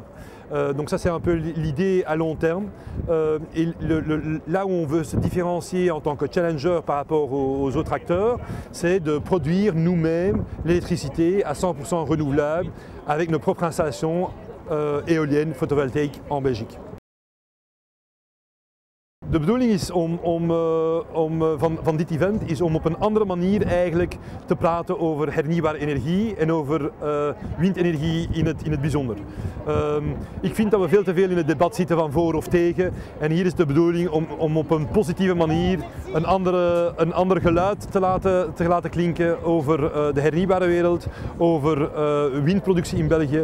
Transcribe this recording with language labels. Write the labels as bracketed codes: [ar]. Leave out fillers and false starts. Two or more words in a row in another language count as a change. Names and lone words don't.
[fr] Donc ça c'est un peu l'idée à long terme et là où on veut se différencier en tant que challenger par rapport aux autres acteurs, c'est de produire nous-mêmes l'électricité à 100% renouvelable avec nos propres installations éoliennes photovoltaïques en Belgique. [nl] De bedoeling is van dit event is om op een andere manier eigenlijk te praten over hernieuwbare energie en over windenergie in het bijzonder. Ik vind dat we veel te veel in het debat zitten van voor of tegen en hier is de bedoeling om op een positieve manier een ander geluid te laten klinken over de hernieuwbare wereld, over windproductie in België.